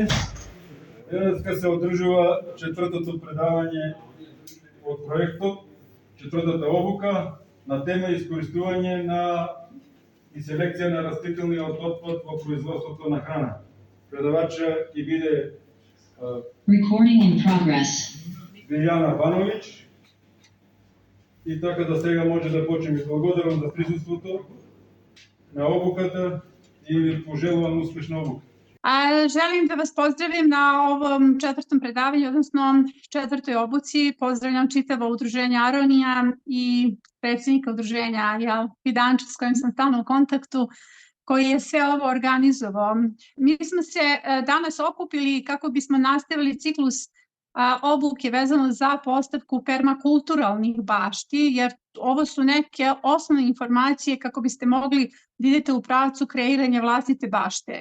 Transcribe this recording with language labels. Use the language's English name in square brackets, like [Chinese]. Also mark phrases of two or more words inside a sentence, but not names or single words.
[Macedonian] Денеска се одржува четвртото предавање од проектот, четвртата обука на тема искористување и селекција на растителниот отпад во производството на храна. Предавача ќе биде Биljana Banović. И така да сега може да почнеме. Благодарам за присуството на обуката и ви пожелувам успешна обука. [Bosnian] Želim da vas pozdravim na ovom četvrtom predavanju, odnosno četvrtoj obuci. Pozdravljam čitavo udruženje Aronija i predsjednika udruženja Fidanča s kojim sam stalno u kontaktu, koji je sve ovo organizovao. Mi smo se danas okupili kako bismo nastavili ciklus obuke vezano za postavku permakulturalnih bašti, jer ovo su neke osnovne informacije kako biste mogli da idete u pravcu kreiranja vlastite bašte.